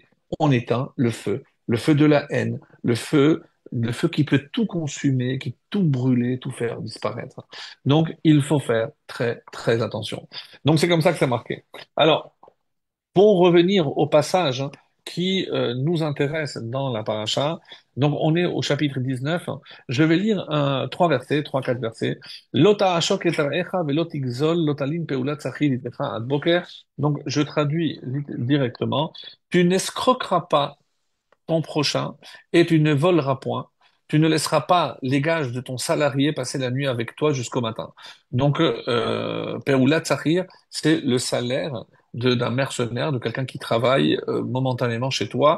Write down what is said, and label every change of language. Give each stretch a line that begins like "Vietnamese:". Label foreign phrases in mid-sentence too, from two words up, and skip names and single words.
French: On éteint le feu de la haine, le feu qui peut tout consumer, qui peut tout brûler, tout faire disparaître. Donc, il faut faire très, très attention. Donc, c'est comme ça que c'est marqué. Alors, pour revenir au passage hein, qui nous intéresse dans la paracha, donc on est au chapitre 19, je vais lire trois versets, trois, quatre versets.
Hebrew: לא תעשק את רעך ולא תגזל לא תלין פעלת שכיר אתך עד בקר.
French: Donc, je traduis directement. Tu n'escroqueras pas ton prochain et tu ne voleras point. Tu ne laisseras pas les gages de ton salarié passer la nuit avec toi jusqu'au matin. Donc,
Hebrew: פעולת שכיר,
French: c'est le salaire d'un mercenaire, de quelqu'un qui travaille momentanément chez toi.